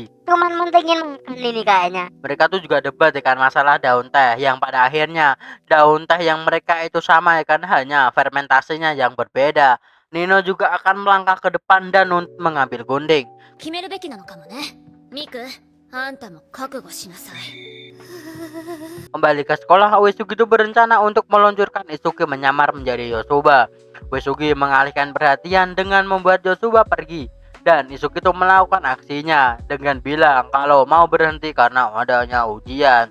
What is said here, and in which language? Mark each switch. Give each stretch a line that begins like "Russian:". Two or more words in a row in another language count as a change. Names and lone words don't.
Indonesian: Cuman mentingin makan ini kayaknya. Mereka tuh juga debat ya kan masalah daun teh yang pada akhirnya daun teh yang mereka itu sama ya kan, hanya fermentasinya yang berbeda. Nino juga akan melangkah ke depan dan mengambil gunting.
Japanese: 決めるべきなのかもね。ミク、あんたも覚悟しなさい。
Indonesian: Kembali ke sekolah, Uesugi itu berencana untuk meluncurkan Isuki menyamar menjadi Yosuba. Uesugi mengalihkan perhatian dengan membuat Yosuba pergi. Dan Isuki itu melakukan aksinya dengan bilang kalau mau berhenti karena adanya ujian.